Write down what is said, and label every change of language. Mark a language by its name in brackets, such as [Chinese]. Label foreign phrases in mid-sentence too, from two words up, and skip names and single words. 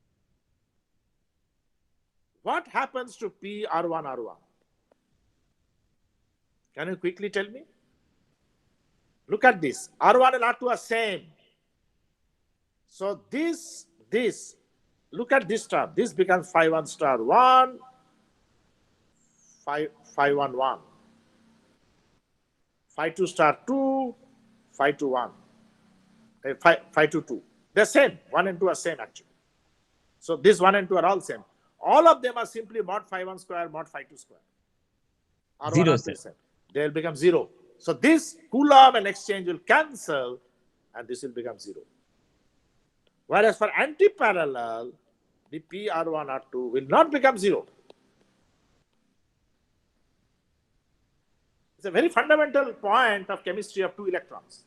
[English] What happens to P R1 R1? Can you quickly tell me? Look at this. R1 and R2 are same. So this, look at this term. This becomes phi 1 star 1, phi 1 1. Phi 2 star 2, phi 2 1. Phi 2 2. They're same. 1 and 2 are same actually. So this 1 and 2 are all same. All of them are simply mod phi 1 square, mod phi 2 square. R1 Zero, R2 sir. they will become 0. So this Coulomb and exchange will cancel and this will become 0. Whereas for anti-parallel, the P R1 R2 will not become 0. It's a very fundamental point of chemistry of two electrons.